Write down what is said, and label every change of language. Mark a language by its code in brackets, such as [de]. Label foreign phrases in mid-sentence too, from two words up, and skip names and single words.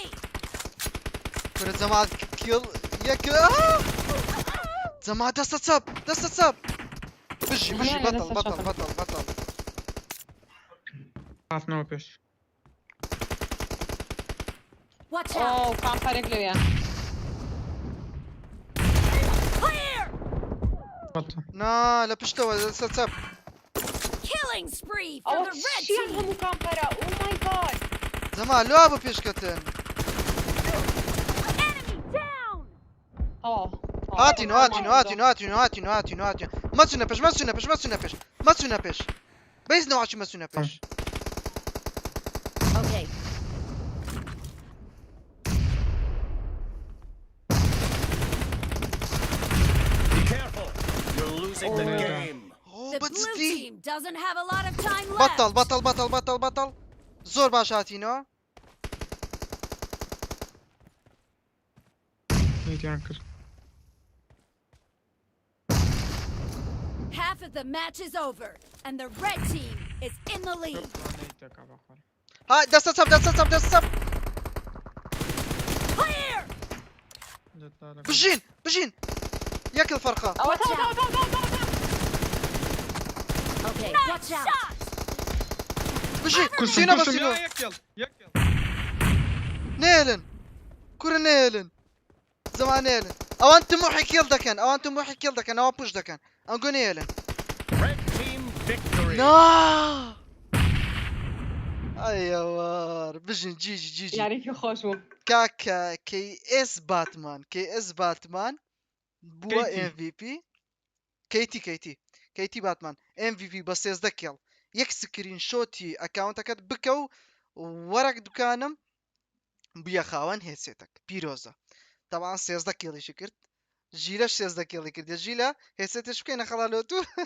[ckb] کورە جەماعەت کیڵ یەک جەماعەت دەستە چەپ بژی بەتەڵ هاتنەوە پێش [en] Watch out! [ckb] ئەو کامپەرێک لەوێ [en] Clear! [ckb] بەتە نا لە پشتەوە دەستە چەپ [en] Killing spree for [ckb] ئەوە [en] the red [ckb] چیان [en] team! [ckb] هەموو کامپەرە [en] oh my god [ckb] جەماعەت لوا بە پێشکەتن [en] Enemy down! [ckb] هاتین مەچونە پێش بەیز نەواچی مەچونە پێش [en] Okay. Be careful. You're losing the Oh. game. The blue [ckb] بەجددی [en] team doesn't have a lot of time left. [ckb] بەتەڵ زۆر باش هاتینەوە نیتیان کرد [en] Half of the match is over, and the red team is in the lead. [ckb] نیتەکە بەخۆر ها دەستە چەپ [en] Clear! [ckb] بژین یەک فەرقە ئەوە [en] Okay, watch out! [ckb] بژین کوشتم سینە کوشتم بەسینەوە یا یەکێڵ نێلن کورە نێلن زەمان نێلن ئەوان تموحی کێڵ دەکەن ئەوان پوش دەکەن ئەنگۆ نێلن [en] Red team victory. [ckb] نا ئەیەوار بژین جیجی یاریکی خۆش بوو کاکە KS باتمان بووە کەیتی. MVP کەیتی باتمان MVP بە 13 کێڵ یەک سکرین شۆتی ئەکاونتەکەت بکە و وەرەک دوکانم بویە خاوەن هێسێتەک پیرۆزە تەوان 13 کێڵیشی کرد ژیلەش 13 کێڵی کردە ژیلە هێسێتش بکەینە خەڵالۆتو